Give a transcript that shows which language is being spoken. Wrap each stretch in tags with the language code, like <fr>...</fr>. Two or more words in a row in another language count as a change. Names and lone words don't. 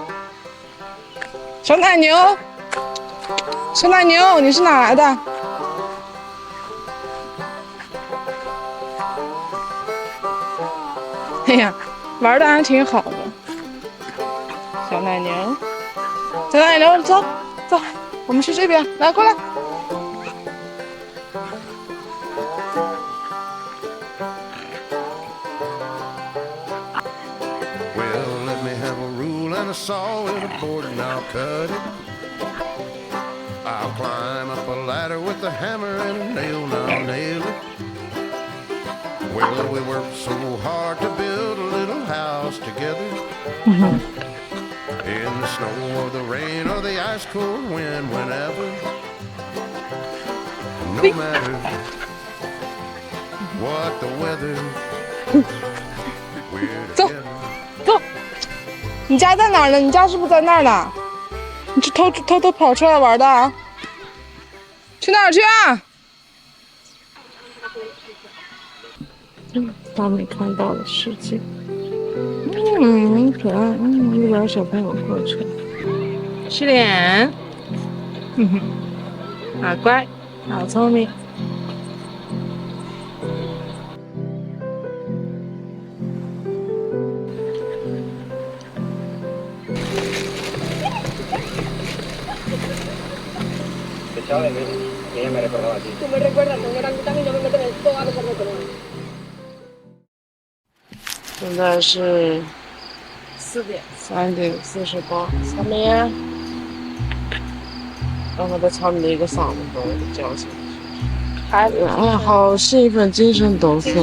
<zh>小奶牛，小奶牛，你是哪来的？哎呀，玩的还挺好的。小奶牛，小奶牛，走走，我们去这边，来过来。</zh> <en>A saw and a board and I'll cut it. I'll climb up a ladder with a hammer and a nail and I'll nail it. Well, we worked so hard to build a little house together. In the snow or the rain or the ice cold wind, whenever. No matter what the weather, we're together.</en> <zh>你家在哪儿呢？你家是不是在那儿呢？你是偷偷跑出来玩的啊？去哪儿去啊？当没看到的世界。可爱。一边小朋友过去。洗脸。好乖，好聪明。</zh> <es>Ella me recordaba a ti. Tú me recuerdas, con orangután y yo me meto en el todos por otro lado.</es> <zh>现在是3:48。草莓，刚才被草莓的一个嗓子都叫醒了。哎呀，好兴奋，精神抖擞。</zh>